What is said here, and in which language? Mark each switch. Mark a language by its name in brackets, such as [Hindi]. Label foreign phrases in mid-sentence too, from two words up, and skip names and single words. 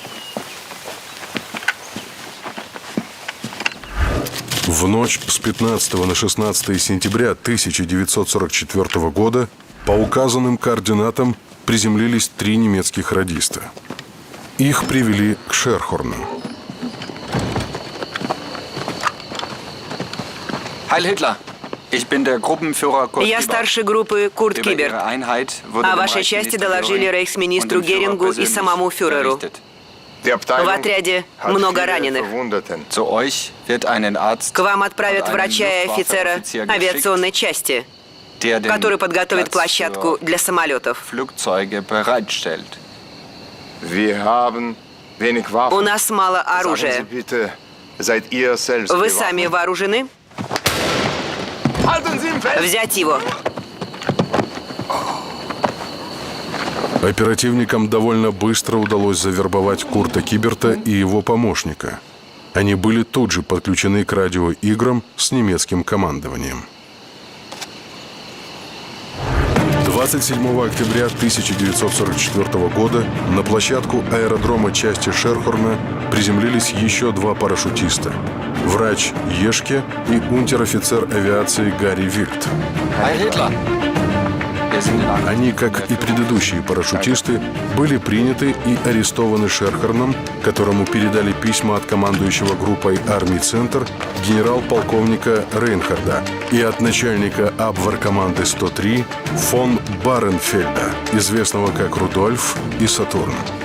[Russian] В ночь с 15 на 16 сентября 1944 года по указанным координатам приземлились 3 немецких радиста. Их привели к Шерхорну. [German] Heil Hitler! Ich bin der Gruppenführer Kurt [Russian] Я [German] Kieber. [Russian] старший группы Курт [German] Über [Russian] Кибер. [German] Ihre Einheit wurde [Russian] О [German] dem [Russian] вашей части [German] Reichsminister [Russian] доложили [German] Göring [Russian] рейхсминистру [German] und dem Führer [Russian] Герингу и [German] persönlich [Russian] самому фюреру. [German] berichtet. [Russian] В отряде много раненых. [German] Zu euch wird einen Arzt [Russian] К вам отправят [German] und einen [Russian] врача и офицера [German] Luftwaffe-Offizier [Russian] авиационной [German] geschickt, [Russian] части, [German] der den [Russian] который подготовит [German] Platz [Russian] площадку [German] für [Russian] для самолетов. [German] Flugzeuge bereitstellt. [Russian] У нас мало оружия. Вы сами вооружены? Взять его. Оперативникам довольно быстро удалось завербовать Курта Киберта и его помощника. Они были тут же подключены к радиоиграм с немецким командованием. 27 октября 1944 года на площадку аэродрома части Шерхорна приземлились еще 2 парашютиста – врач Ешке и унтер-офицер авиации Гарри Вильд. [German] Heil Hitler! Wir sind in Angst. [Russian] Они, как и предыдущие парашютисты, были приняты и арестованы Шерхорном, которому передали письма от командующего группой армий «Центр» генерал-полковника Рейнхарда и от начальника Абвер-команды 103 фон Баренфельда, известного как Рудольф и Сатурн.